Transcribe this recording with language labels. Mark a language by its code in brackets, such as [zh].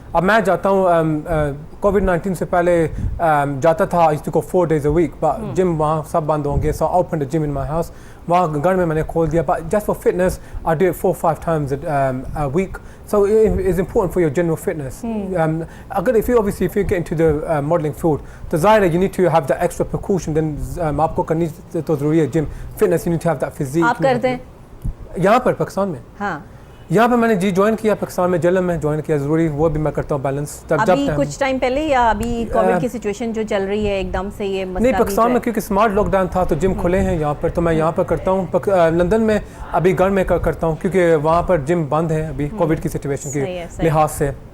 [hi] अब मैं जाता हूँ कोविड-19 से पहले जाता था, [en] I used to go 4 days a week, but [hi] gym वहाँ सब बंद होंगे, [en] So I open the gym in my house. [hi] वहाँ घर में मैंने खोल दिया, [en] But just for fitness I do it 4-5 times a week, so it is important for your general fitness. अगर if you get into the modeling field, तो ज़ाहिर है you need to have that extra precaution, then [hi] आपको करनी तो ज़रूरी है gym fitness, [en] you need to have that physique। [hi] आप करते हैं यहाँ पर पाकिस्तान में? हाँ, यहाँ पर मैंने ज्वाइन किया पाकिस्तान में, जलम में ज्वाइन किया, ज़रूरी वो भी मैं करता हूँ बैलेंस। अभी कुछ टाइम पहले या अभी कोविड की सिचुएशन जो चल रही है एकदम से ये मसला नहीं, पाकिस्तान में क्योंकि स्मार्ट लॉकडाउन था तो जिम खुले हैं यहाँ पर, तो मैं यहाँ पर करता हूँ। लंदन में अभी घर में करता हूँ क्योंकि वहाँ पर जिम बंद है अभी कोविड की सिचुएशन के लिहाज से।